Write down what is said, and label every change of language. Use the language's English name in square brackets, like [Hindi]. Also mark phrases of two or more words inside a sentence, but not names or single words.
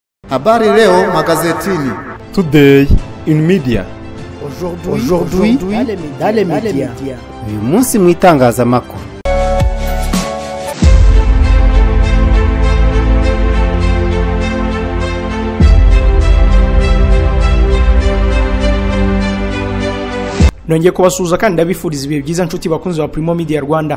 [Swahili] Habari leo magazetini. [English] Today in media. [French] Aujourd'hui dans les médias. [Kinyarwanda] Uyu munsi mu itangazamakuru. Nongeye kubasuhuza kandi ndabifuriza ibihe byiza nshuti bakunzi ba Primo Media Rwanda.